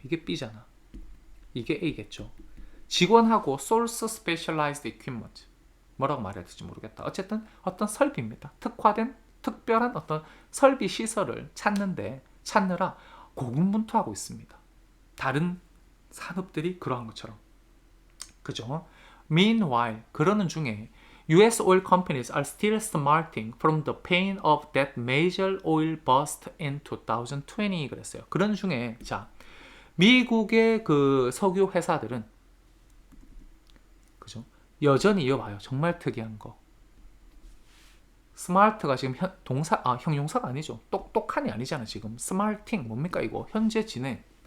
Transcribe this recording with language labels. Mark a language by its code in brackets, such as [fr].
[ko] 이게 B잖아. 이게 A겠죠. 직원하고 [en] source specialized equipment. [ko] 뭐라고 말해야 될지 모르겠다. 어쨌든 어떤 설비입니다. 특화된 특별한 어떤 설비 시설을 찾느라 고군분투하고 있습니다. 다른 산업들이 그러한 것처럼. 그죠? [en] Meanwhile, [ko] 그러는 중에 [en] US oil companies are still smarting from the pain of that major oil bust in 2020 [ko] 그랬어요. 그런 중에 자, 미국의 그 석유 회사들은 그죠? 여전히 이어봐요. 정말 특이한 거. 스마트가 지금 형용사가 아니죠. 똑똑한이 아니잖아, 지금. 스마팅 뭡니까 이거? 현재 진행.